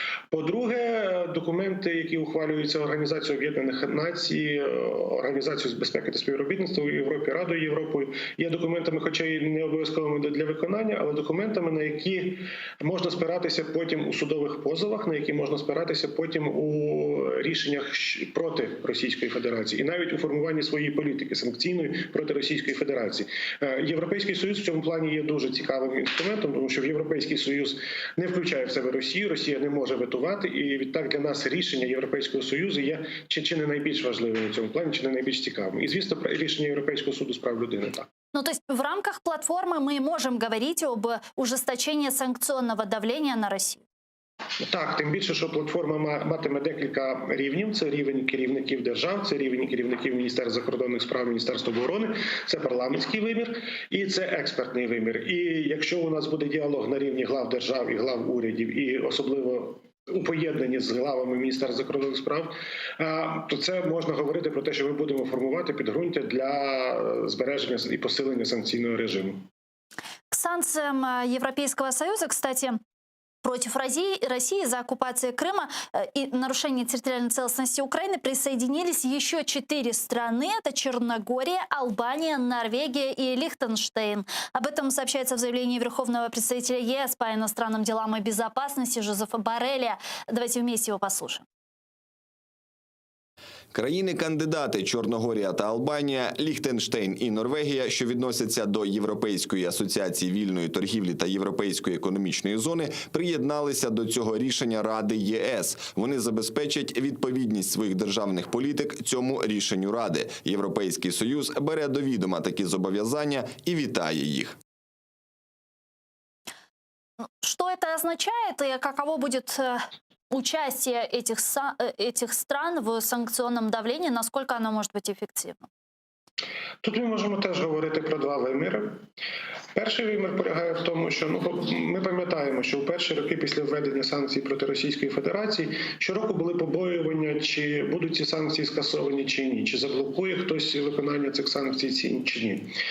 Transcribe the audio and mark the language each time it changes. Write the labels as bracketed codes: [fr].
[uk] По-друге, документи, які ухвалюються Організацією Об'єднаних Націй, Організацією з безпеки та співробітництва у Європі, Радою Європою, є документами, хоча й не обов'язковими для виконання, але документами, на які можна спиратися потім у судових позовах, на які можна спиратися потім у рішеннях проти Російської Федерації і навіть у формуванні своєї політики санкційної проти Російської Федерації. Європейський Союз в цьому плані є дуже цікавим інструментом, тому що в Європейський Союз не включає в себе Росію, Росія не може ветувати, і відтак для нас рішення Європейського Союзу є чи не найбільш важливим у цьому плані, чи не найбільш цікавим. І, звісно, рішення Європейського суду з прав людини так. [ru] Ну, то есть в рамках платформы мы можем говорить об ужесточении санкционного давления на Россию? [uk] Так, тим більше, що платформа матиме декілька рівнів. Це рівень керівників держав, це рівень керівників Міністерства закордонних справ, Міністерства оборони, це парламентський вимір і це експертний вимір. І якщо у нас буде діалог на рівні глав держав і глав урядів, і особливо у поєднанні з главами Міністерства закордонних справ, то це можна говорити про те, що ми будемо формувати підґрунтя для збереження і посилення санкційного режиму. [ru] К санкциям Европейского Союза, кстати, против России за оккупацию Крыма и нарушение территориальной целостности Украины присоединились еще 4 страны. Это Черногория, Албания, Норвегия и Лихтенштейн. Об этом сообщается в заявлении Верховного представителя ЕС по иностранным делам и безопасности Жозефа Борреля. Давайте вместе его послушаем. [uk] Країни-кандидати Чорногорія та Албанія, Ліхтенштейн і Норвегія, що відносяться до Європейської асоціації вільної торгівлі та Європейської економічної зони, приєдналися до цього рішення Ради ЄС. Вони забезпечать відповідність своїх державних політик цьому рішенню Ради. Європейський Союз бере до відома такі зобов'язання і вітає їх. [ru] Что это означает и каково будет участие этих стран в санкционном давлении, насколько оно может быть эффективным? [uk] Тут ми можемо теж говорити про два виміри. Перший вимір полягає в тому, що ми пам'ятаємо, що у перші роки після введення санкцій проти Російської Федерації щороку були побоювання, чи будуть ці санкції скасовані чи ні, чи заблокує хтось виконання цих санкцій чи ні.